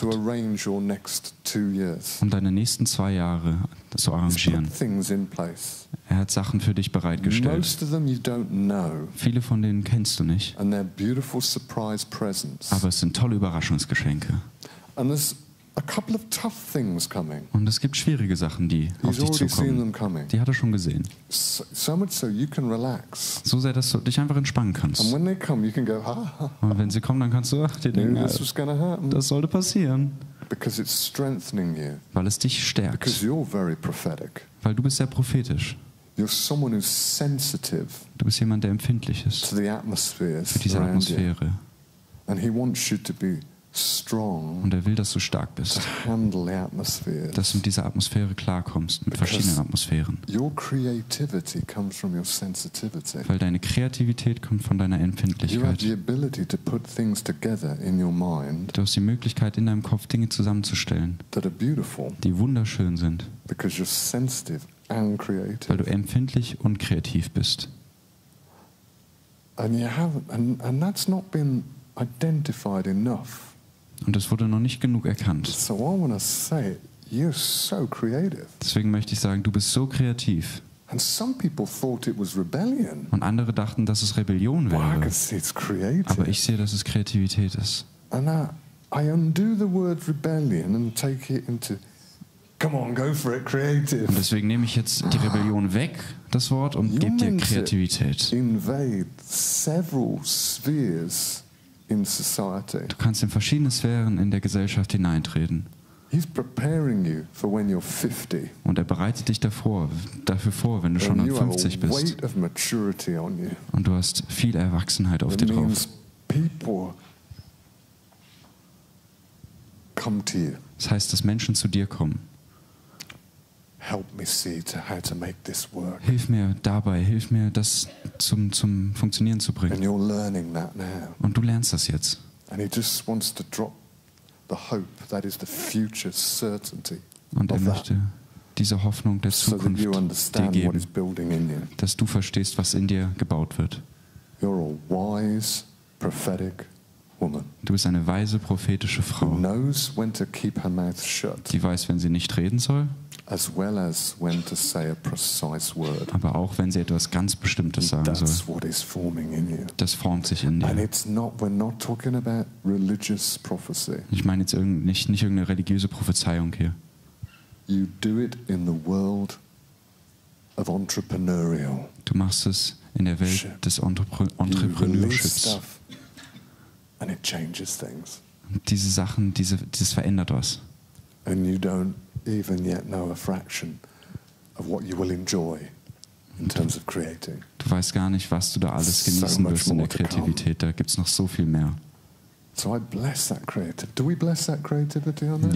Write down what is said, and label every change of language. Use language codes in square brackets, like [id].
[en] to arrange your next 2 years. [de] um deine nächsten 2 Jahre zu [en] He's [de] arrangieren. [en] put things in place. [de] Er hat Sachen für dich bereitgestellt. [en] Most of them you don't know, [de] Viele von denen kennst du nicht, [en] and they're beautiful surprise presents. [de] aber es sind tolle Überraschungsgeschenke. [en] And there's a couple of tough things coming. [de] Und es gibt schwierige Sachen, die auf [en] He's [de] dich [en] already seen [de] zukommen. [en] them coming. [de] Die hat er schon gesehen. [en] So much so you can relax. [de] So sehr, dass du dich einfach entspannen [en] And [de] kannst. [en] when they come, you can go, ha, [de] Und wenn sie kommen, dann kannst du dir [en] knew [de] denken, [en] this was going to happen. [de] das sollte passieren. [en] Because it's strengthening you. [de] Weil es dich [en] Because [de] stärkt. [en] you're very prophetic. [de] Weil du bist sehr prophetisch. [en] You're someone who's sensitive [de] Du bist jemand, der empfindlich ist [en] to the atmospheres [de] für diese [en] around you. [de] Atmosphäre. [en] And he wants you to be strong [de] Und er will, dass du stark [en] to [de] bist. [en] handle the atmospheres. [de] Dass du mit dieser Atmosphäre klarkommst, mit verschiedenen Atmosphären. [en] Your creativity comes from your sensitivity. [de] Weil deine Kreativität kommt von deiner [en] You have [de] Empfindlichkeit. [en] the ability to put things together in your mind [de] Du hast die Möglichkeit, in deinem Kopf Dinge zusammenzustellen, [en] that are beautiful [de] die wunderschön sind, [en] because you're sensitive and creative. [de] du empfindlich und kreativ bist. [en] And you haven't, and that's not been identified enough. [de] Und es wurde noch nicht genug erkannt. [en] So I want to say, you're so creative. [de] Deswegen möchte ich sagen, du bist so kreativ. [en] And some people thought it was rebellion. [de] Und andere dachten, dass es Rebellion [en] Well, I [de] wäre. [en] can see it's creative. [de] Aber ich sehe, dass es Kreativität ist. [en] And I undo the word rebellion and take it into, come on, go for it, creative. [de] Und deswegen nehme ich jetzt die Rebellion weg, das Wort, und gebe dir Kreativität. [en] Invade several spheres in society. [de] Du kannst in verschiedene Sphären in der Gesellschaft hineintreten. [en] He's preparing you for when you're 50. [de] Und er bereitet dich dafür vor, wenn du schon [en] And [de] an [en] you have [de] 50 [en] a [de] bist. [en] weight of maturity on you. [de] Und du hast viel Erwachsenheit auf dir [en] It [de] drauf. [en] means people come to you. [de] Das heißt, dass Menschen zu dir kommen. [en] Help me see how to make this work. [de] Hilf mir dabei, hilf mir, das zum Funktionieren zu [en] And [de] bringen. [en] you're learning that now. [de] Und du lernst das jetzt. [en] And he just wants to drop the hope that is the future certainty [de] Und er [en] of that, [de] möchte diese Hoffnung der [en] so that [de] Zukunft [en] you [de] dir [en] understand what is [de] geben, [en] building in you. [de] dass du verstehst, was in dir gebaut wird. [en] You're a wise, prophetic woman [de] Du bist eine weise, prophetische [en] who [de] Frau, [en] knows when to keep her mouth shut, [de] die weiß, wenn sie nicht reden soll, [en] as well as when to say a precise word. [de] aber auch, wenn sie etwas ganz Bestimmtes sagen [en] That's [de] soll. [en] what is forming in you. [de] Das formt sich in [en] And [de] dir. [en] it's not, we're not talking about religious prophecy. [de] Ich meine jetzt nicht irgendeine religiöse Prophezeiung hier. [en] You do it in the world of entrepreneurial. [de] Du machst es in der Welt des [en] You release [de] Entrepreneurships. [en] stuff and it changes things. [de] Und diese Sachen, das verändert was. [en] And you don't even yet know a fraction of what you will enjoy in terms of creating. [de] Du weißt gar nicht, was du da alles [en] So [de] genießen [en] much [de] wirst in der [en] more to come. [de] Kreativität. Da gibt es noch so viel mehr. [en] So I bless that creativity. Do we bless that creativity on that?